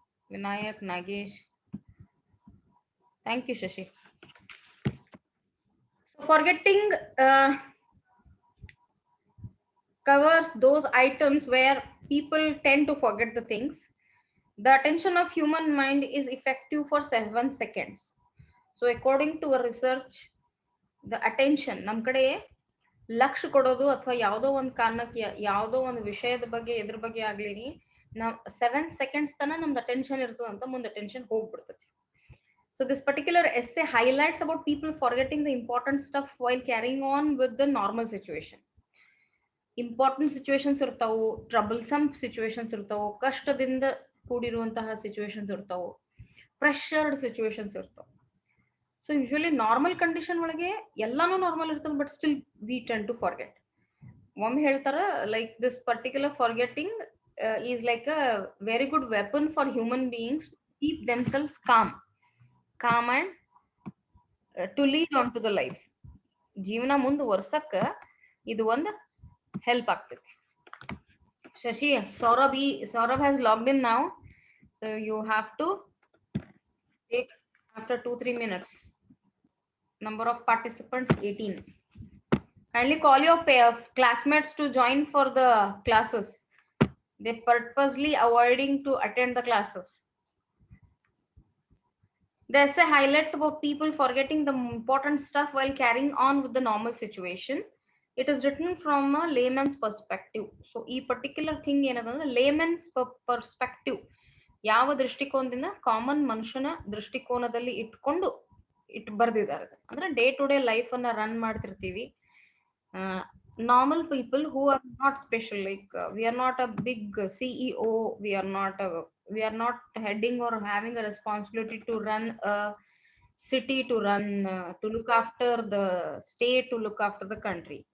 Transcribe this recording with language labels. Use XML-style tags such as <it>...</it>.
<en>Vinayak, Nagesh. Thank you, Shashi. So forgetting covers those items where people tend to forget the things. The attention of human mind is effective for 7 seconds. So according to a research, the attention</en> <kn>ನಮ್ಮ ಕಡೆ ಲಕ್ಷ್ಯ ಕೊಡೋದು ಅಥವಾ ಯಾವುದೋ ಒಂದು ಕಾರಣಕ್ಕೆ ಯಾವುದೋ ಒಂದು ವಿಷಯದ ಬಗ್ಗೆ ಎದ್ರ ಬಗ್ಗೆ ಆಗ್ಲಿ ನಾವು</kn> <en>7 seconds</en> <kn>ತನ ನಮ್ದು ಅಟೆನ್ಷನ್ ಇರ್ತದಂತ ಮುಂದೆ attention ಹೋಗ್ಬಿಡ್ತದೆ.</kn> <en>So this particular essay highlights about people forgetting the important stuff while carrying on with the normal situation. Important situations ಇರ್ತಾವು, troublesome situations ಇರ್ತಾವು,</en> <kn>ಕಷ್ಟದಿಂದ ಕೂಡಿರುವಂತಹ</kn> <en>situations ಇರ್ತಾವು, pressured situations ಇರ್ತಾವು. So usually normal condition</en> <kn>ಒಳಗೆ ಎಲ್ಲಾನು normal ಇರ್ತದೆ,</kn> <en>but still we tend to forget.</en> <kn>ಒಮ್ಮೆ ಹೇಳ್ತಾರ</kn> <en>like this particular forgetting is like a very good weapon for human beings to keep themselves calm and to lead on to the life.</en> <kn>ಜೀವನ ಮುಂದುವರ್ಸಕ್ಕ ಇದು ಒಂದು help ಆಗ್ತದೆ.</kn> <en>Shashi, Saurabh has logged in now, so you have to take after 2-3 minutes. Number of participants 18. Kindly call your classmates to join for the classes. They purposely avoiding to attend the classes. The essay highlights about people forgetting the important stuff while carrying on with the normal situation. It is written from a layman's perspective. So ಈ particular thing</en> <kn>ಏನದಂದ್ರೆ</kn> <en>layman's perspective.</en> <kn>ಯಾವ ದೃಷ್ಟಿಕೋನದಿಂದ common ಮನುಷ್ಯನ ದೃಷ್ಟಿಕೋನದಲ್ಲಿ ಇಟ್ಕೊಂಡು ಬರ್ದಿದ್ದಾರೆ. ಅಂದ್ರೆ day to day life ಅನ್ನ run ಮಾಡ್ತಿರ್ತೀವಿ.</kn> <en>Normal people who are not special, like we are not a big CEO, we are not heading or having a responsibility to run a city, to look after the state, to look after the country.</en>